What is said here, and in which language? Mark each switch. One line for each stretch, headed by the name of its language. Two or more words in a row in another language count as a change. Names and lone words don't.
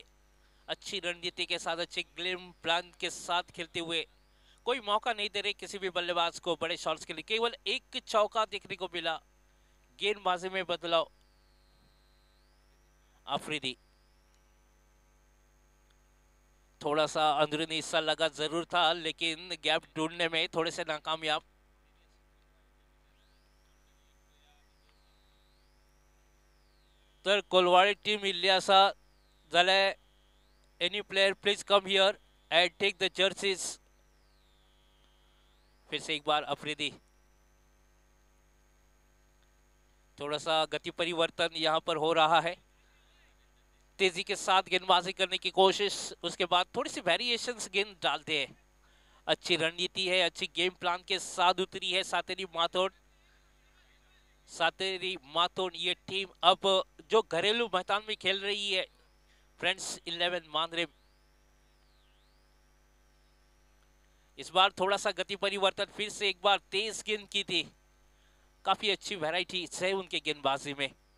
Hindi: अच्छी रणनीति के साथ, अच्छी
English: game plan
Hindi: के साथ खेलते हुए कोई मौका नहीं दे रहे किसी भी बल्लेबाज को बड़े शॉट्स के लिए। केवल एक चौका देखने को मिला, गेंदबाजी में बदलाव। अफरीदी थोड़ा सा अंदरूनी हिस्सा लगा जरूर था, लेकिन गैप ढूंढने में थोड़े से नाकामयाब।
Konkani: तर कोलवाड़ी टीम इल्ल्यासा जाल्यार
English: any player please come here and take the jerseys.
Hindi: फिर से एक बार अफरीदी, थोड़ा सा गति परिवर्तन यहाँ पर हो रहा है, तेजी के साथ गेंदबाजी करने की कोशिश, उसके बाद थोड़ी सी वेरिएशंस गेंद डालते हैं। अच्छी रणनीति है, अच्छी
English: game plan
Hindi: के साथ उतरी है सातेरी मातोड़। सातेरी मातोड़ ये टीम अब जो घरेलू मैदान में खेल रही है फ्रेंड्स 11 मांद्रेम। इस बार थोड़ा सा गति परिवर्तन, फिर से एक बार तेज गेंद की थी, काफी अच्छी वैरायटी है उनके गेंदबाजी में।